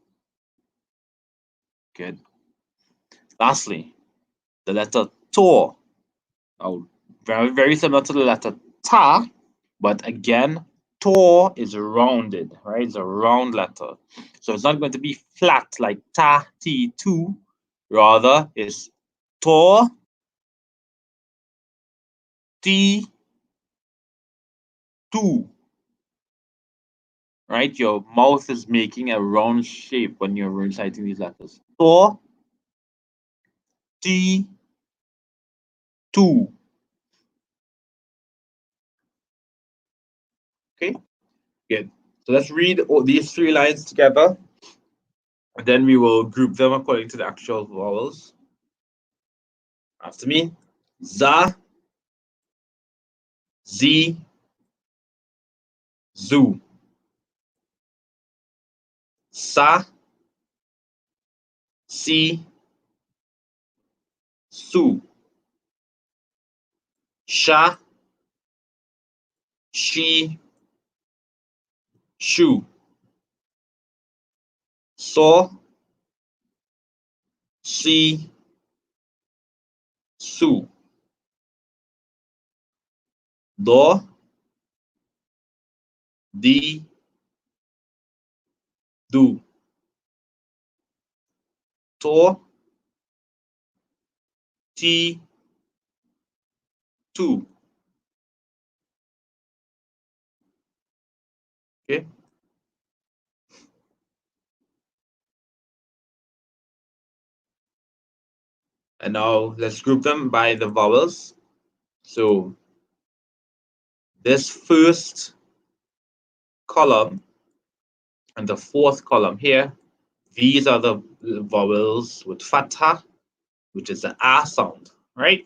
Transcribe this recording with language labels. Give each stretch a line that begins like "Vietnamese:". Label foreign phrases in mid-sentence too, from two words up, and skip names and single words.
English: Good. Lastly, the letter to. Now, very similar to the letter ta, but again, to is rounded, right? It's a round letter. So it's not going to be flat like ta, ti, tu. Rather, it's to, ti, tu. Right? Your mouth is making a round shape when you're reciting these letters.
Arabic: To, ti, tu.
English: Okay, good. So let's read all these three lines together, and then we will group them according to the actual vowels. After me,
Arabic: za, zi, zu, sa, si, su, sha, she, shu, so, si, su, do, di, do, to, ti, tu.
English: Okay. And now let's group them by the vowels. So this first column and the fourth column here, these are the vowels with fatha, which is the a sound, right?